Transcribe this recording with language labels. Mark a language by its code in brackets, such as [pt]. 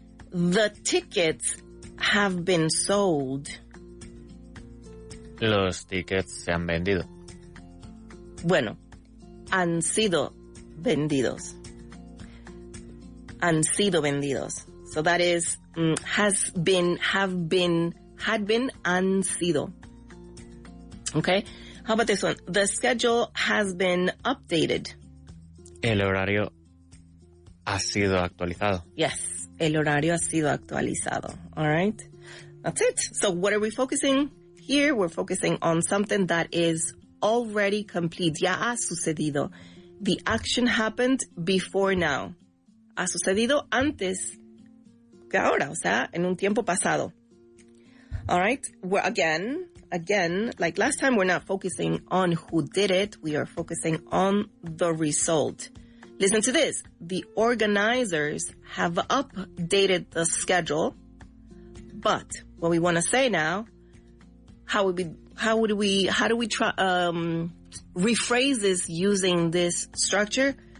[en] The tickets have been sold. [es] Los tickets se han vendido. Bueno, han sido vendidos. Han sido vendidos. [en] So that is has been, have been, had been, [es] han sido. [en] Okay? How about this one? The schedule has been updated. [es] El horario ha sido actualizado. [en] Yes, [es] el horario ha sido actualizado. [en] All right? That's it. So what are we focusing here? We're focusing on something that is already complete. [es] Ya ha sucedido. [en] The action happened before now. [es] Ha sucedido antes que ahora, o sea, en un tiempo pasado. [en] All right? We're again, like last time, we're not focusing on who did it. We are focusing on the result. Listen to this. The organizers have updated the schedule, but what we want to say now, how do we try rephrase this using this structure?